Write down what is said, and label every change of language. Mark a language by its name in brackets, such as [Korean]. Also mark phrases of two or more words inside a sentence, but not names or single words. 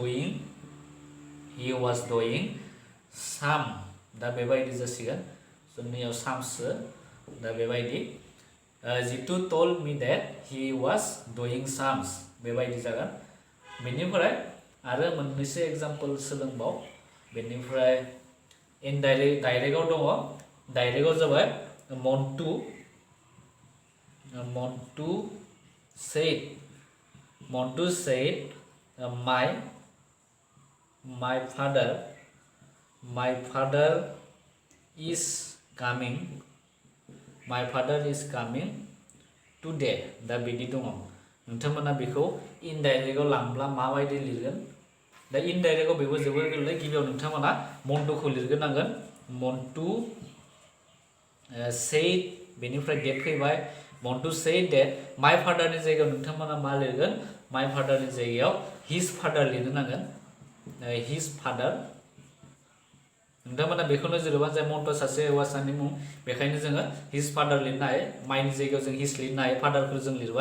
[English] doing some [Bodo] दा बेबायदि जासिगोन जोंनियाव सामसो दा बेबायदि [English] Jitu told me that he was doing somes [Bodo] बेबायदि जागोन बेनिफ्राय आरो मोननैसो एग्जाम्पल सोलोंबाव बेनिफ्राय इनडाइरेक्टआव दङ डाइरेक्टआव जाबाय मन्टु [English] said my father is coming today [Bodo] दा बिदि दङ नोंथांमोना बेखौ इनडाइरेक्टआव लांब्ला माबायदि लिरगोन दा इनडाइरेक्टआव बेबो जोबोर गोरलै गिबियाव नोंथांमोना मन्टुखौ लिरग्रोनांगोन मन्टु said बेनिफ्राय डेट फैबाय मन्टु [English] said that my fatherनि [Bodo] जायगायाव नोंथांमोना मा लिरगोन [English] my fatherनि [Bodo] जायगायाव [English] his father [Bodo] लिरनो नांगोन [English] his father [Bodo] नोंथांमोना बेखौनो जेनेबा जाय मन्टुआ सासे हौवासानि मुं बेखायनो जोङो [English] his father [Bodo] लिरनो हायो मायनि जायगायाव जों हिज लिरनो हायो फादारखौ जों लिरबाय